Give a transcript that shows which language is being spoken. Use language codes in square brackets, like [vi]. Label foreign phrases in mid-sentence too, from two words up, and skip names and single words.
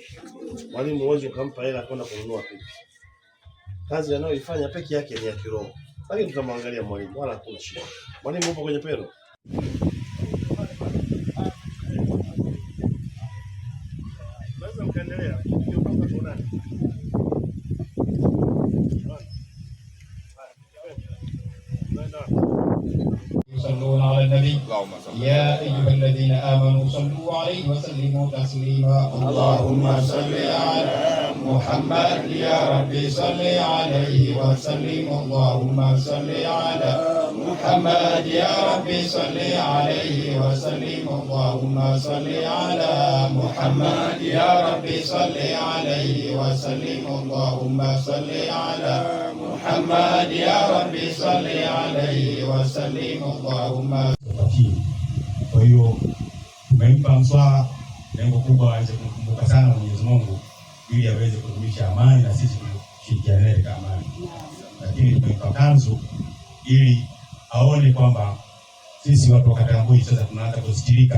[sw] Mwalimu huwezi ukampa hela kwenda kununua pipi. Kazi anayoifanya peke yake ni ya kiroho. Lakini tutamwangalia mwalimu wala hakuna shida. Mwalimu upo kwenye pero. Lazima mkaendelea. Ndio kama tuonane. [ar] يصلون على النبي يا أيها الذين آمنوا صلوا عليه وسلموا تسليما اللهم صل على محمد يا ربي صل عليه وسلم اللهم صل على محمد يا ربي صل عليه وسلم اللهم صل على محمد يا ربي صل عليه وسلم اللهم صل على محمد يا ربي صل عليه وسلم اللهم. [sw] Kwa hiyo tumempa mswaa, lengo kubwa aweze kumkumbuka sana Mwenyezi Mungu ili aweze kudumisha amani na sisi kushirikiana naye katika amani. Lakini tumempa kanzu ili aone kwamba sisi watu wa kata Mbui sasa tunaanza kusitirika.